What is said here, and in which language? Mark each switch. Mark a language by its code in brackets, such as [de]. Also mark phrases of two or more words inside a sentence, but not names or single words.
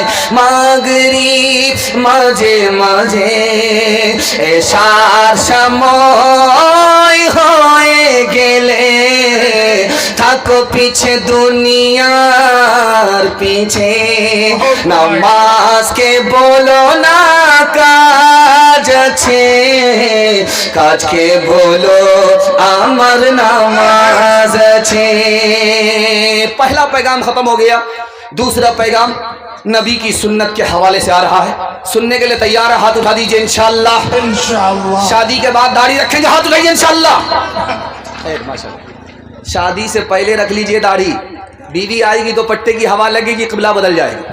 [bn] মাগরিব মাঝে মাঝে, এশার সময় হয়ে গেলে থাকো পিছে দুনিয়ার পিছে, নামাজকে বলো না কাজ আছে, কাজকে বলো আমার নামাজ আছে। [ur] پہلا پیغام ختم ہو گیا، دوسرا پیغام نبی کی سنت کے حوالے سے آ رہا ہے، سننے کے لیے تیار ہے؟ ہاتھ اٹھا دیجئے انشاءاللہ۔ شادی کے بعد داڑھی رکھیں گے؟ ہاتھ اٹھائیے انشاءاللہ۔ شادی سے پہلے رکھ لیجئے داڑھی، بیوی آئے گی تو پٹے کی ہوا لگے گی، قبلہ بدل جائے گا۔